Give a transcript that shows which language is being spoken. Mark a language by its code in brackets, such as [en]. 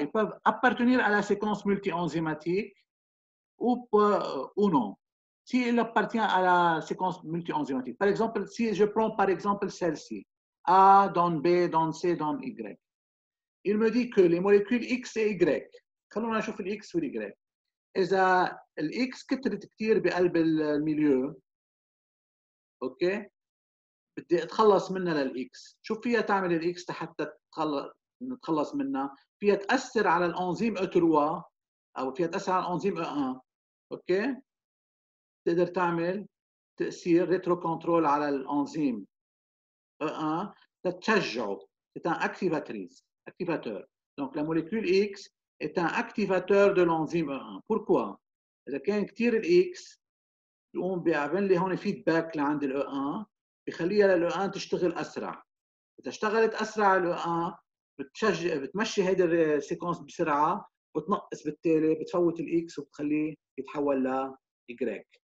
[fr] Ils peuvent appartenir à la séquence multi-enzymatique ou non. S'il appartient à la séquence multi-enzymatique. Par exemple, si je prends par exemple celle-ci, A donne B, donne C, donne Y. Il me dit que les molécules X et Y، [ar] خلونا نشوف الإكس والY. إذا الإكس كترت كثير بقلب الميليو، أوكي، بدي أتخلص منها للإكس. شو فيها تعمل الإكس حتى نتخلص منها؟ فيها تأثر على الأنزيم E3 أو فيها تأثر على الأنزيم E1. أوكي؟ تقدر تعمل تأثير ريترو كنترول على الأنزيم E1 تتشجعه. [fr] C'est un activateur. Donc la molécule X est un activateur de l'enzyme E1. Pourquoi? [ar] إذا كان كثير الإكس بيقوم بيعمل لي هون فيدباك لعند ال E1 بخليها لل E1 تشتغل أسرع. إذا اشتغلت أسرع ال E1 بتمشي هيدي السيكونس بسرعة وتنقص بالتالي بتفوت الإكس وبتخليه يتحول ل Y.